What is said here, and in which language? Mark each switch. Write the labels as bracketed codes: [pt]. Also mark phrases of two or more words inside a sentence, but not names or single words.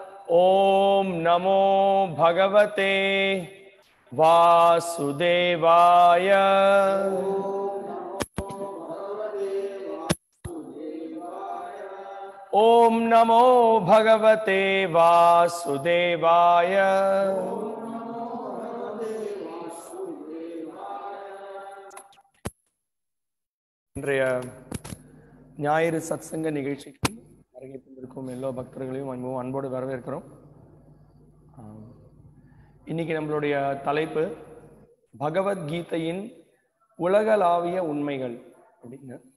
[sa] ओम नमो भगवते वासुदेवाय। ओम नमो भगवते वासुदेवाय। [ta] இன்றைய ஞாயிறு சத்சங்க நிகழ்ச்சிக்கு வருகை தந்திருக்கும் எல்லா பக்தர்களையும் அன்போடு வரவேற்கிறோம். இன்னைக்கு நம்மளுடைய தலைப்பு பகவத்கீதையின் உலகளாவிய உண்மைகள் அப்படின்னு.